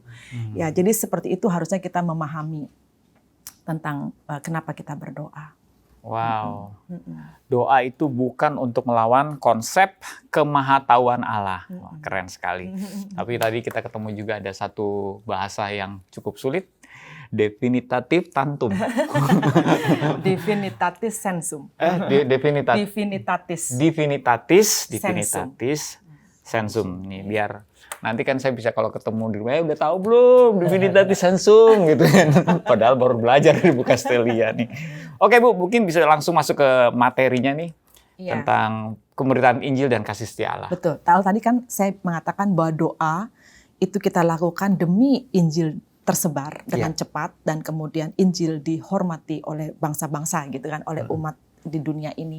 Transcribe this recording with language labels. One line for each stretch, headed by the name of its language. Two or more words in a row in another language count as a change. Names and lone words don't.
Indonesian: Ya, jadi seperti itu harusnya kita memahami tentang kenapa kita berdoa. Wow, doa itu bukan untuk melawan konsep kemahatauan Allah. Wah, keren sekali. Tapi tadi kita ketemu juga ada satu bahasa yang cukup sulit,
Latin: definitatif tantum. Divinitatis sensum. Divinitatis sensum.
Indonesian: Nih biar nanti kan saya bisa kalau ketemu di rumah, udah tahu belum
Latin: divinitatis sensum
Indonesian: gitu kan. Padahal baru belajar dari Bu Castelia nih. Oke Bu, mungkin bisa langsung masuk ke materinya nih. Iya. Tentang pemberitaan Injil dan kasih setia Allah. Betul. Tadi kan saya mengatakan bahwa doa itu kita lakukan demi Injil tersebar dengan cepat dan kemudian Injil dihormati oleh bangsa-bangsa gitu kan, oleh umat di dunia ini.